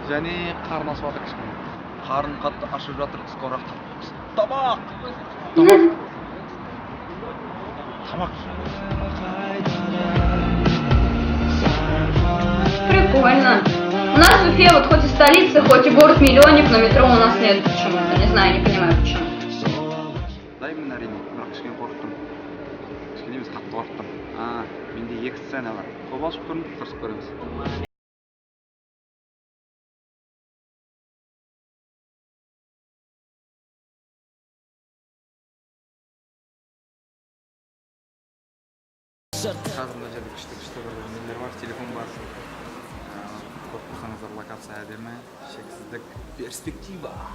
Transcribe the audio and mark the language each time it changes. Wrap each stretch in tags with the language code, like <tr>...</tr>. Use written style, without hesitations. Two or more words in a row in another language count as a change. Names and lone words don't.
<kk>Және қарын ашып жатыр кішкене. Қарын қатты ашып жатыр, скоро табақ! Тамақ!</kk> <ru>Прикольно. У нас в Уфе, вот хоть и столица, хоть и город-миллионник, но метро у нас нет почему-то. Не знаю, не понимаю почему.</ru> <kk>Дай мен әрине, бірақ кішкене қорықтым. Кішкене емес қатты қорықтым. Менде 2 сцена бар. Қобалжып көрініп, қырсып көреміз. Қазір мына жерде күшті бір нелер бар, телефон бар. Көп болсаңыздар, локация әдемі, шексіздік, перспектива.</kk>